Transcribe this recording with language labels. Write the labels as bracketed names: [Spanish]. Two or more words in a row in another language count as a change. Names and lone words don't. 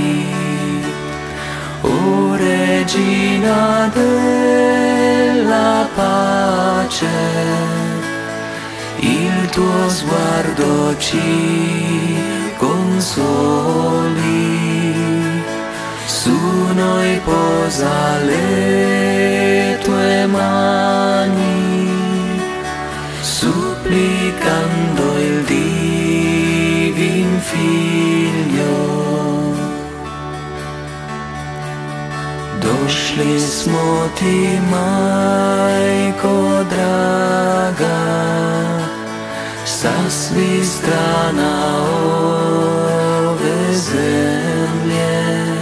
[Italian] O Regina Regina della pace, il tuo sguardo ci consoli, su noi posa le tue mani, supplicando il Divin Figlio. [Croatian] Došli smo ti, majko draga, sa svih strana ove zemlje.